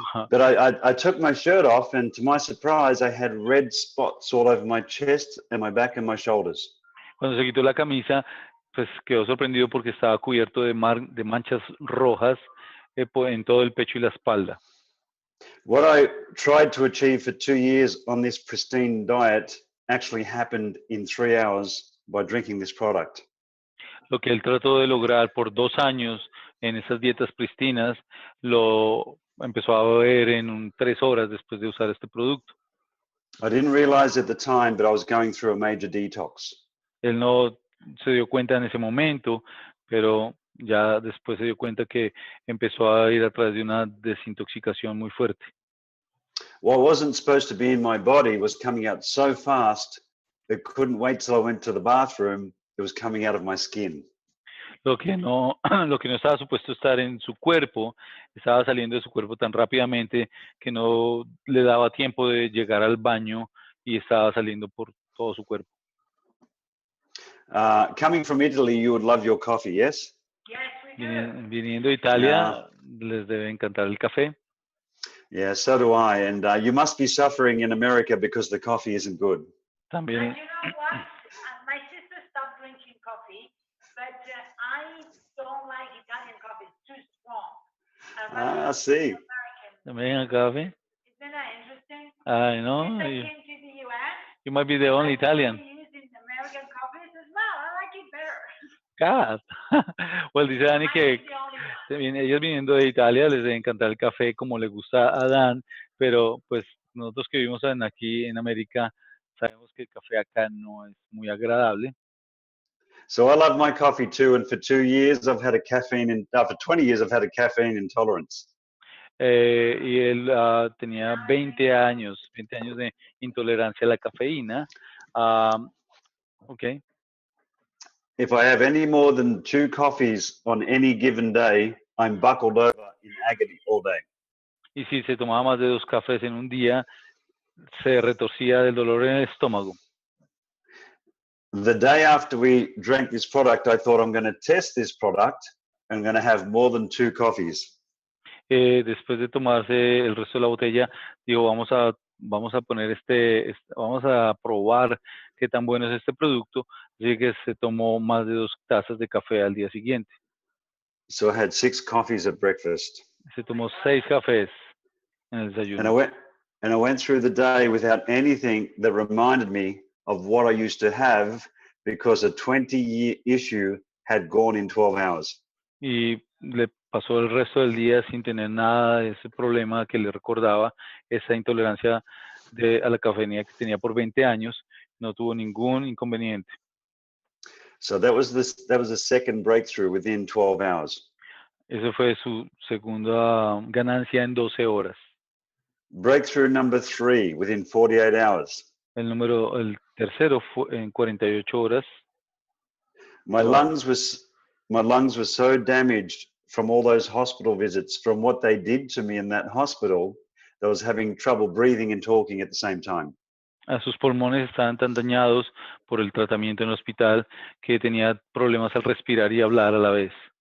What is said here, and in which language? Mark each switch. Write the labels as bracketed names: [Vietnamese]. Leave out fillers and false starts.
[English] But I took my shirt off, and to my surprise, I had red spots all over my chest and my back and my shoulders. [Spanish] Cuando se quitó la camisa, pues quedó sorprendido porque estaba cubierto de manchas rojas en todo el pecho y la espalda. [English] What I tried to achieve for 2 years on this pristine diet actually happened in 3 hours by drinking this product. [Spanish] Lo que él trató de lograr por 2 años en esas dietas pristinas, lo empezó a ver en 3 horas después de usar este producto. [English] I didn't realize at the time, but I was going through a major detox. [Spanish] Él no se dio cuenta en ese momento, pero ya después se dio cuenta que empezó a ir a través de una desintoxicación muy fuerte. [English] What wasn't supposed to be in my body was coming out so fast, it couldn't wait till I went to the bathroom. It was coming out of my skin. [Spanish] Lo que no estaba supuesto estar en su cuerpo, estaba saliendo de su cuerpo tan rápidamente que no le daba tiempo de llegar al baño y estaba saliendo por todo su cuerpo. [English] Coming from Italy, you would love your coffee, yes? Yes, we do. [Spanish] Viniendo de Italia, les debe encantar el café. [English] Yeah, so do I. And you must be suffering in America because the coffee isn't good. [Spanish] También. [English] And you know what? My sister stopped drinking coffee, but I don't like Italian coffee. It's too strong. I see. [Spanish] También el café. [English] Isn't that interesting? I know. Since I came to the US, You might be the only Italian. Using American coffees as well. I like it better. God. [Spanish] Well, dice Dani que ellos viniendo de Italia les debe encantar el café como le gusta a Dan, pero pues nosotros que vivimos aquí en América sabemos que el café acá no es muy agradable. [English] So I love my coffee too, and for 2 years I've had a for 20 years I've had a caffeine intolerance. [Spanish] Y él tenía 20 años de intolerancia a la cafeína. [English] Okay. If I have any more than 2 coffees on any given day, I'm buckled over in agony all day. [Spanish] Y si se tomaba más de 2 cafés en un día, se retorcía del dolor en el estómago. [English] The day after we drank this product, I thought I'm going to test this product. I'm going to have more than 2 coffees. [Spanish] Después de tomarse el resto de la botella, digo, vamos a poner vamos a probar qué tan bueno es este producto. Así que se tomó más de 2 tazas de café al día siguiente. [English] So I had 6 coffees at breakfast. [Spanish] Se tomó 6 cafés en el desayuno. [English] And I went through the day without anything that reminded me of what I used to have, because a 20-year issue had gone in 12 hours. [Spanish] Y le pasó el resto del día sin tener nada de ese problema que le recordaba, esa intolerancia a la cafeína que tenía por 20 años. No tuvo ningún inconveniente. [English] So that was the second breakthrough within 12 hours. [Spanish] Esa fue su segunda ganancia en 12 horas. [English] Breakthrough number 3 within 48 hours. [Spanish] El tercero fue en 48 horas. [English] My lungs were so damaged from all those hospital visits, from what they did to me in that hospital, that I was having trouble breathing and talking at the same time. [Spanish] Sus pulmones estaban tan dañados por el tratamiento en el hospital que tenía problemas al respirar y hablar a la vez.